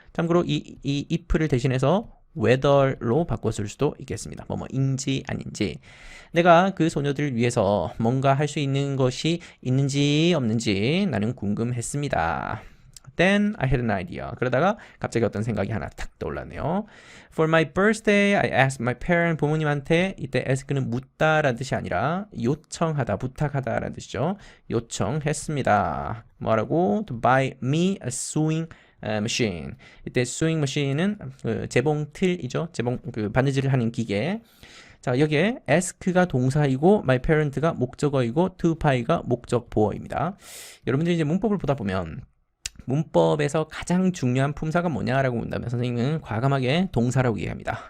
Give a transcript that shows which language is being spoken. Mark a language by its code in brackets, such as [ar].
[ko] 참고로 이 if를 대신해서 whether로 바꿔 쓸 수도 있겠습니다. 뭐뭐인지 아닌지. 내가 그 소녀들을 위해서 뭔가 할 수 있는 것이 있는지 없는지 나는 궁금했습니다. [en] Then I had an idea. [ko] 그러다가 갑자기 어떤 생각이 하나 탁 떠올랐네요. [en] For my birthday, I asked my parents. [ko] 부모님한테 이때 ask는 묻다라는 뜻이 아니라 요청하다, 부탁하다라는 뜻이죠. 요청했습니다. 뭐라고? [en] To buy me a sewing machine. [ko] 이때 sewing machine은 재봉 틀이죠. 재봉 바느질을 하는 기계. 자, 여기에 ask가 동사이고 my parent가 목적어이고 to buy가 목적 보어입니다. 여러분들이 이제 문법을 보다 보면 문법에서 가장 중요한 품사가 뭐냐라고 문다면 선생님은 과감하게 동사라고 얘기합니다.